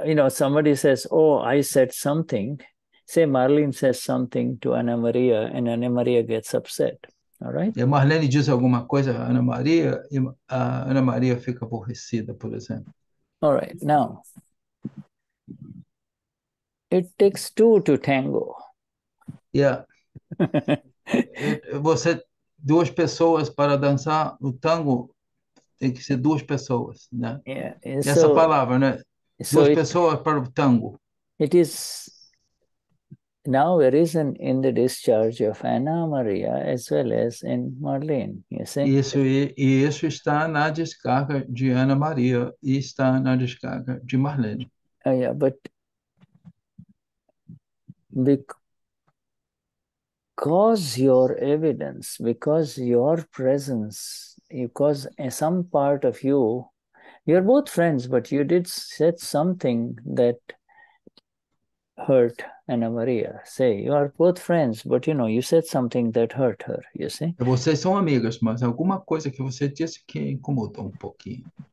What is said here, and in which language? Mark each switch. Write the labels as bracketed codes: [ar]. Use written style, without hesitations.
[en] Somebody says, "Oh, I said something." Say Marlene says something to Ana Maria, and Ana Maria gets upset. All right? [pt] E a Marlene diz alguma coisa a Ana Maria, e a Ana Maria fica aborrecida, por exemplo. [en] All right. Now, it takes two to tango. Yeah. [pt] Duas pessoas para dançar o tango, tem que ser duas pessoas, né? [en] Yeah. [pt] Essa palavra, né? Duas pessoas para o tango. [en] It is now arisen in the discharge of Ana Maria as well as in Marlene, you see? [pt] Isso está na descarga de Ana Maria e está na descarga de Marlene. [en] Yeah, but because your evidence, because your presence, because some part of you're both friends, but you did said something that hurt Ana Maria. Say, you are both friends, but you said something that hurt her, you see? [pt] Vocês são amigas, mas alguma coisa que você disse que incomodou um pouquinho.